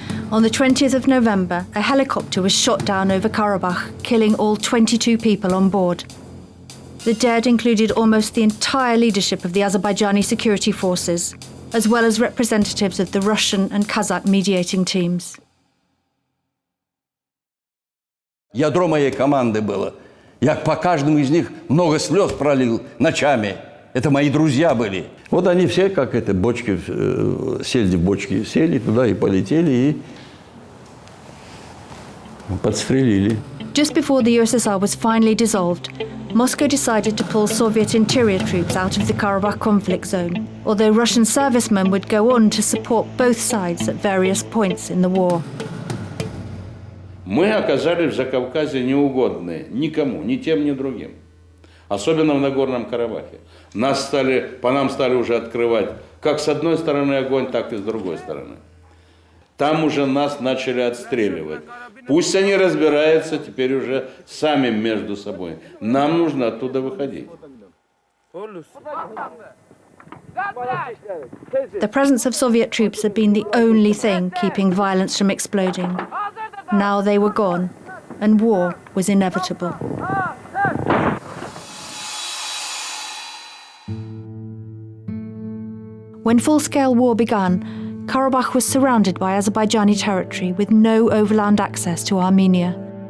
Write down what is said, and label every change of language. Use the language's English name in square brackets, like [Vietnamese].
[English] On the 20th of November, a helicopter was shot down over Karabakh, killing all 22 people on board. The dead included almost the entire leadership of the Azerbaijani security forces, as well as representatives of the Russian and Kazakh mediating teams. [Russian] Ядро моей команды было. Я по каждому из них много слез пролил ночами. Это мои друзья были. Вот они все, как это, бочки, сели в бочки, сели туда и полетели, и подстрелили. [English] Just before the USSR was finally dissolved, Moscow decided to pull Soviet interior troops out of the Karabakh conflict zone, although Russian servicemen would go on to support both sides at various points in the war. [Russian] Мы оказались в Закавказье неугодны никому, ни тем, ни другим. Особенно в Нагорном Карабахе. По нам стали уже открывать как с одной стороны огонь, так и с другой стороны. Там уже нас начали отстреливать. Пусть они разбираются теперь уже сами между собой. Нам нужно оттуда выходить. [English] The presence of Soviet troops had been the only thing keeping violence from exploding. Now they were gone, and war was inevitable. When full-scale war began, Karabakh was surrounded by Azerbaijani territory with no overland access to Armenia.